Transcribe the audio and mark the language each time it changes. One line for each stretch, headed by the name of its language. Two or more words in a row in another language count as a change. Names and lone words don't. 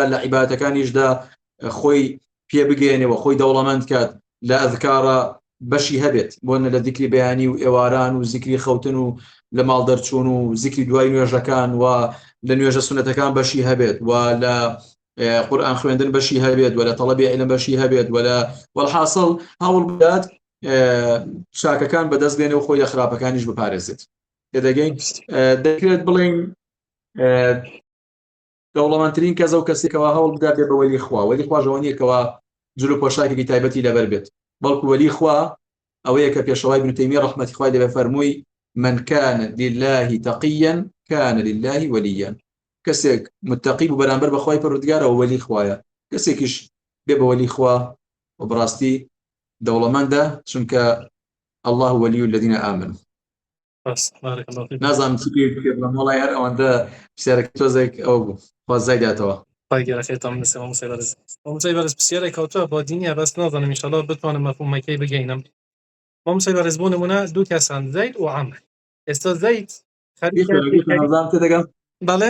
Central Kurdish: بدا لە عیبادەتەکانیشدا خۆی پێ بگەێنێەوە خۆی دەوڵەمەند کات لە ئەذکارە بەشی هەبێت بۆنە لە دیکری بەیانی و ئێواران و زیکری خەوتن و لە ماڵ دەرچوون و زیکری دوای نوێژەکان و لە نوێژە سونەتەکان بەشی هەبێت و لە قورئان خوێندن بەشی هەبێت و لە تەڵەبی عیلم بەشی هەبێت و لە وەڵحاصڵ هەوڵ بدات چاکەکان بەدەست بێنێ و خۆی لە خراپەکانیش بپارێزێت تێدەگەین دەکرێت بڵێن دەوڵەمەندترین کەس ئەو کەسێکەوە هەوڵ بدات بێ بە وەلی خوا وەلی خواژەوە نییەکەوە جلو پۆشاکێکی تایبەتی لەبەر بێت بەڵکو وەلی خوا ئەوەیە کە پێشەوای ابن تەیمیە ڕەحمەتی خوای لێ فەرمووی
Arabic: من كان لله تقيا كان لله وليا
Central Kurdish: کەسێک متقی بوو بەرامبەر بەخوای پەروەردگارەوە وەلی خوایە کەسێکیش بێ بە وەلی خوا و بڕاستی دەوڵەمەندە چونکە
Arabic: الله ولي الذين آمنوا. بارك الله فيكم.
Central Kurdish: نازانم چی پێ بڵێم وەڵای هەر ئەوەندە پرسیارێک تۆزێک ئەو بوو خوا زای داتەوە. خێتان مامۆستای بەڕێز پرسیارێک کەوتووە بۆ دینیە بەس نازانم ئینشەڵا بتوانم مەفهومەکەی بگەینم. مامۆستای بەڕێز بۆ نمونە دوو کەسان زەید و عەمر ئێستا زەید بەڵێ